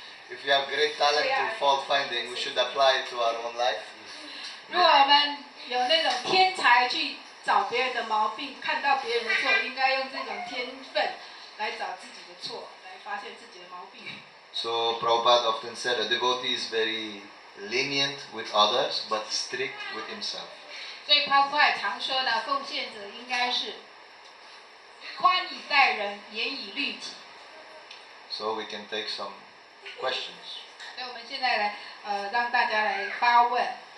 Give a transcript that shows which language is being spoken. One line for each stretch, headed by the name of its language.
English: If we have great talent to fault finding, we should apply it to our own life.
Chinese: 如果我们有那种天才去找别人的毛病，看到别人的错，应该用这种天分来找自己的错，来发现自己的毛病。
English: So Prabhupada often said a devotee is very lenient with others, but strict with himself.
Chinese: 所以 Prabhupada 常说呢，奉献者应该是宽以待人，严以律己。
English: So we can take some questions.
Chinese: 所以我们现在来让大家来发问。